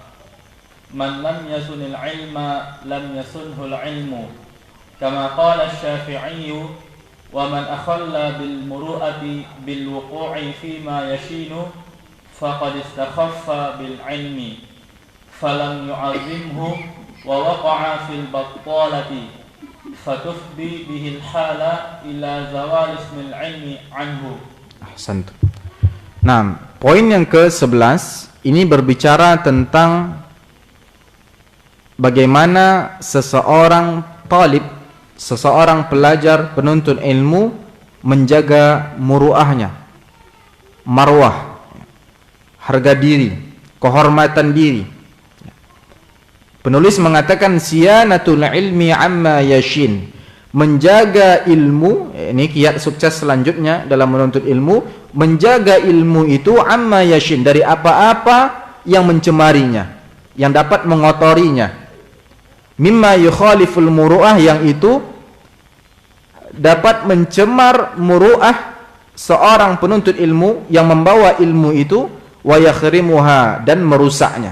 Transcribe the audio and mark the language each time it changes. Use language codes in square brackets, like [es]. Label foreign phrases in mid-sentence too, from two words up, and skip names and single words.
[ar] من لم يصن العلم لم يصنه العلم كما قال الشافعي ومن أخل بالمروءة بالوقوع فيما يشين فقد استخف بالعلم فلم يعظمه ووقع في البطالة فتفضي به الحال إلى زوال اسم العلم عنه. Ahsantu. [id] Nah, poin yang ke-11 ini berbicara tentang bagaimana seseorang talib, seseorang pelajar penuntut ilmu menjaga muruahnya, marwah, harga diri, kehormatan diri. Penulis mengatakan [ar] صيانة العلم عما يشين, [id] menjaga ilmu, ini kiat sukses selanjutnya dalam menuntut ilmu, menjaga ilmu itu [ar] عما يشين, [id] dari apa-apa yang mencemarinya, yang dapat mengotorinya, [ar] مما يخالف المروءة, [id] yang itu dapat mencemar muru'ah seorang penuntut ilmu yang membawa ilmu itu, [ar] ويخرمها, [id] dan merusaknya.